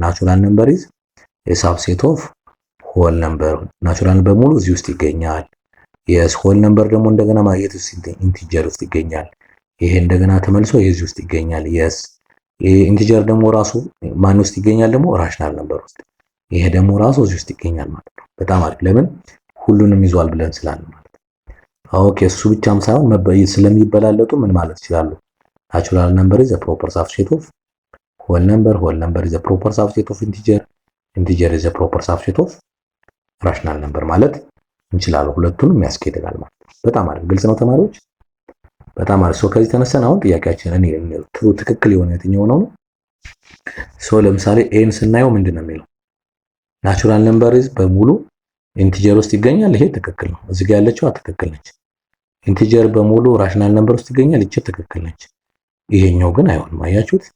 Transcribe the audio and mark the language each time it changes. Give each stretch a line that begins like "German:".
Amharic: ናቹራል ነምበር ኢዝ ኤ ሳብሴት ኦፍ ሆል ነምበር። ናቹራል ነምበር ሙሉ እዚህ ውስጥ ይገኛል። የስ ሆል ነምበር ደግሞ እንደገና ማየት ውስጥ ኢንቲጀር ውስጥ ይገኛል። ይሄ እንደገና ተመልሶ የዚህ ውስጥ ይገኛል። የስ ይሄ ኢንቲጀር ደግሞ ራሱ ማን ውስጥ ይገኛል? ደግሞ ራሽናል ነምበር ውስጥ። ይሄ ደግሞ ራሱ እዚህ ውስጥ ይገኛል ማለት ነው። በጣም አሪፍ። ለምን ሁሉንም ይዟል ብለን ስላልን ማለት ነው። ኦኬ እሱ ብቻም ሳይሆን ስለሚበላለጡ ምን ማለት ይችላሉ?
English: ናቹራል ነምበር ኢዝ a proper subset of whole number, whole number is a proper subset of integer, integer is a proper subset of rational number
Amharic: ማለት እንችላለን። ሁለቱንም ያስኬዳል ማለት ነው። በጣም አሪፍ። ግልጽ ነው ተማሪዎች? በጣም አሪፍ። ሶ ከዚህ ተነስተን አሁን ጥያቄያችንን ትክክል የሆነ የትኛው ነው? ሶ ለምሳሌ ኤን ስናየው ምንድነው የሚለው? ናቹራል ነምበር ኢዝ በሙሉ ኢንቲጀር ውስጥ ይገኛል። ይሄ ትክክል ነው። እዚህ ጋር ያለችው ትክክል ነች። ኢንቲጀር በሙሉ ራሽናል ነምበር ውስጥ ይገኛል። ይቺ ትክክል ነች። ይሄኛው ግን አይሆንም። አያችሁት?